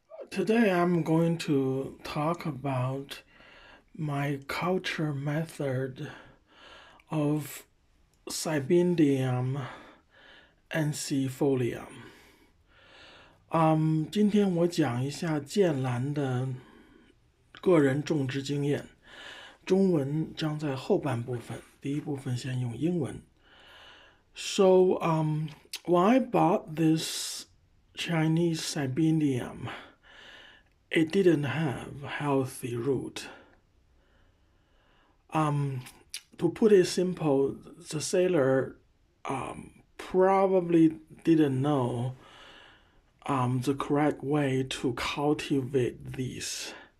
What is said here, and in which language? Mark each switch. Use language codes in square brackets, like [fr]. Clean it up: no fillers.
[en] Today I'm going to talk about my culture method of Cymbidium ensifolium。 [zh] 今天我讲一下剑兰的个人种植经验，中文将在后半部分，第一部分先用英文。 [en] So, when I bought this Chinese Cymbidium, it didn't have healthy root. To put it simple, the seller probably didn't know the correct way to cultivate these.